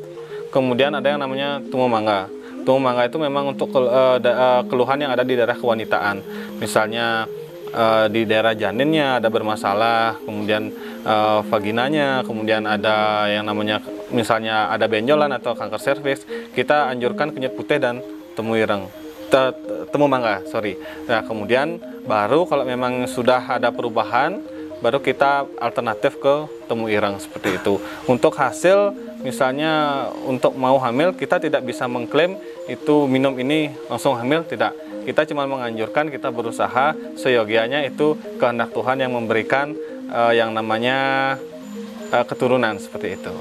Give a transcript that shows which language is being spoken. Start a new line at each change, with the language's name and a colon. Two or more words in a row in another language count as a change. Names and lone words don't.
Indonesian: Kemudian ada yang namanya tumu mangga. Tumu mangga itu memang untuk keluhan yang ada di daerah kewanitaan. Misalnya di daerah janinnya ada bermasalah, kemudian vaginanya, kemudian ada yang namanya misalnya ada benjolan atau kanker serviks, kita anjurkan kunyit putih dan temu ireng. Temu mangga, sorry. Nah, kemudian baru kalau memang sudah ada perubahan, baru kita alternatif ke temu ireng seperti itu. Untuk hasil, misalnya untuk mau hamil, kita tidak bisa mengklaim itu minum ini langsung hamil, tidak. Kita cuma menganjurkan, kita berusaha seyogianya itu kehendak Tuhan yang memberikan yang namanya keturunan seperti itu.